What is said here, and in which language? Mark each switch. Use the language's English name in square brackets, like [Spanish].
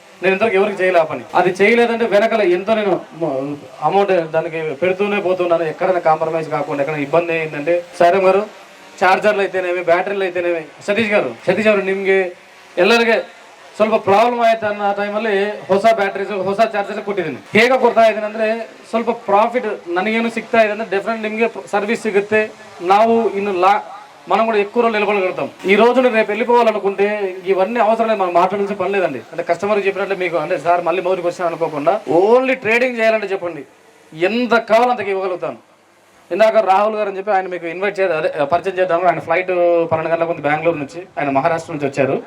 [Telugu] నేను ఇంతవరకు ఎవరికి చేయలే పని. అది చేయలేదంటే వెనకాల ఎంతో నేను అమౌంట్ దానికి పెడుతూనే పోతున్నాను. ఎక్కడైనా కాంప్రమైజ్ కాకుండా ఎక్కడ ఇబ్బంది అయిందంటే సారం గారు ಚಾರ್ಜರ್లు అయితేనేమి ಬ್ಯಾಟರಿలు అయితేనేమి [Kannada] ಸತೀಶ್ ಅವರು ನಿಮಗೆ ಎಲ್ಲರಿಗೆ ಸ್ವಲ್ಪ ಪ್ರಾಬ್ಲಮ್ ಆಯ್ತು ಅನ್ನೋ ಟೈಮಲ್ಲಿ ಹೊಸ ಬ್ಯಾಟರೀಸ್ ಹೊಸ ಚಾರ್ಜರ್ಸ್ ಕೊಟ್ಟಿದ್ದೀನಿ. ಹೇಗೆ ಕೊಡ್ತಾ ಇದ್ದೀನಿ ಅಂದರೆ ಸ್ವಲ್ಪ ಪ್ರಾಫಿಟ್ ನನಗೇನು ಸಿಗ್ತಾ ಇದೆ ಅಂದರೆ ಡೆಫಿನೆಟ್ ನಿಮಗೆ ಸರ್ವಿಸ್ ಸಿಗುತ್ತೆ. ನಾವು ಇನ್ನು [Telugu] మనం కూడా ఎక్కువ రోజులు నిలబడగలుగుతాం. ఈ రోజు రేపు వెళ్ళిపోవాలనుకుంటే ఇవన్నీ అవసరం లేదు, మనం మాట్లాడాల్సిన పని లేదండి. అంటే కస్టమర్ చెప్పినట్లే మీకు అంటే సార్ మళ్ళీ మొదటికి వచ్చాను అనుకోకుండా ఓన్లీ ట్రేడింగ్ చేయాలంటే చెప్పండి, ఎంత కావాలో అంతకు ఇవ్వగలుగుతాను. ఇందాక రాహుల్ గారు అని చెప్పి ఆయన మీకు ఇన్వైట్ పరిచయం చేద్దాము. ఆయన ఫ్లైట్ 12 గంటలకు ఉంది బెంగళూరు నుంచి, ఆయన మహారాష్ట్ర నుంచి వచ్చారు.